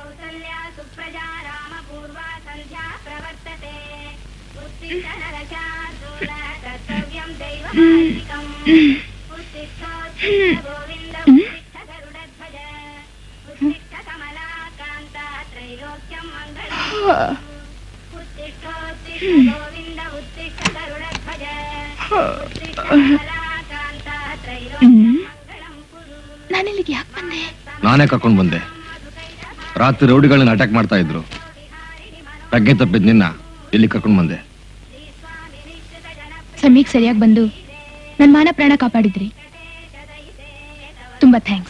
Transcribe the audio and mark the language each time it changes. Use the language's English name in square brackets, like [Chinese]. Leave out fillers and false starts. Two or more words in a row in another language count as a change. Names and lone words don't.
[Sanskrit] कौसल्या सुप्रजा रामपूर्वा सन्ध्या प्रवर्तते उत्तिष्ठ नरशार्दूल कर्तव्यं दैवमान्तिकम् उत्तिष्ठोत्तिष्ठ गोविन्द उत्तिष्ठ गरुडध्वज उत्तिष्ठ कमलाकान्ता त्रैलोक्यं मङ्गलम् उत्तिष्ठोत्तिष्ठ गोविन्द उत्तिष्ठ गरुडध्वज उत्तिष्ठ कमलाकान्ता त्रैलोक्यं मङ्गलं कुरु. [Kannada] ನಾನಿಲ್ಲಿಗೆ ಯಾಕೆ ಬಂದೆ? ನಾನೇ ಕರ್ಕೊಂಡು ಬಂದೆ. ರಾತ್ರಿ ರೌಡಿಗಳನ್ನ ಅಟ್ಯಾಕ್ ಮಾಡ್ತಾ ಇದ್ರು. ಪ್ರಜ್ಞೆ ತಪ್ಪಿದ್ ನಿನ್ನ ಇಲ್ಲಿ ಕರ್ಕೊಂಡು ಬಂದೆ. ಸಮಯಕ್ಕೆ ಸರಿಯಾಗಿ ಬಂದು ನನ್ನ ಮಾನ ಪ್ರಾಣ ಕಾಪಾಡಿದ್ರಿ. ತುಂಬಾ ಥ್ಯಾಂಕ್ಸ್.